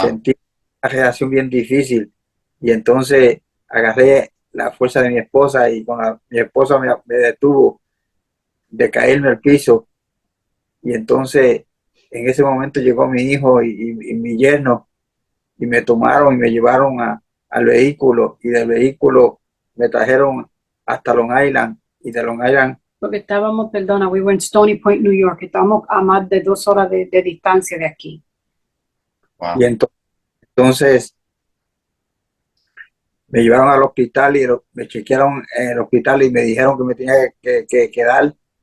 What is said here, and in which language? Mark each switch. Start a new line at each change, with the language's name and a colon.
Spanish: Sentí una reacción bien difícil y entonces agarré la fuerza de mi esposa y mi esposa me detuvo de caerme al piso, y entonces en ese momento llegó mi hijo y mi yerno y me tomaron y me llevaron al vehículo, y del vehículo me trajeron hasta Long Island, y de Long Island, Porque estábamos, perdona,
English: we were in Stony Point, New York.
Spanish: Estábamos a más de 2 horas de distancia de aquí. y
English: wow.
Spanish: entonces me llevaron al hospital y me chequearon en el hospital y me dijeron que me tenía que quedar.